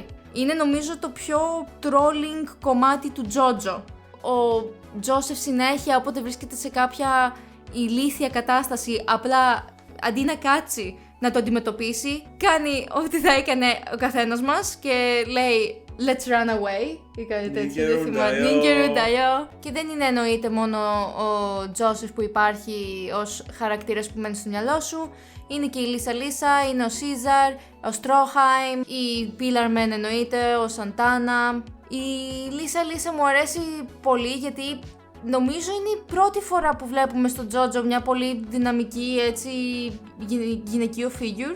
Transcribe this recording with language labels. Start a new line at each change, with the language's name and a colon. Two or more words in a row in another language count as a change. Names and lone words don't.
Greek: Είναι νομίζω το πιο trolling κομμάτι του JoJo. Ο Joseph συνέχεια, όποτε βρίσκεται σε κάποια ηλίθια κατάσταση, απλά αντί να κάτσει να το αντιμετωπίσει, κάνει ό,τι θα έκανε ο καθένας μας και λέει
English: Let's run away
Greek: ή κάτι τέτοιο, δεν θυμάμαι.
Japanese: 逃げるんだよ.
Greek: Και δεν είναι εννοείται μόνο ο Joseph που υπάρχει ως χαρακτήρας που μένει στο μυαλό σου. Είναι και η Λίσα Λίσα, είναι ο Σίζαρ, ο Στρόχαϊμ, η Pillar Man εννοείται, ο Σαντάνα. Η Λίσα Λίσα μου αρέσει πολύ γιατί νομίζω είναι η πρώτη φορά που βλέπουμε στο JoJo μια πολύ δυναμική έτσι γυναικείο figure.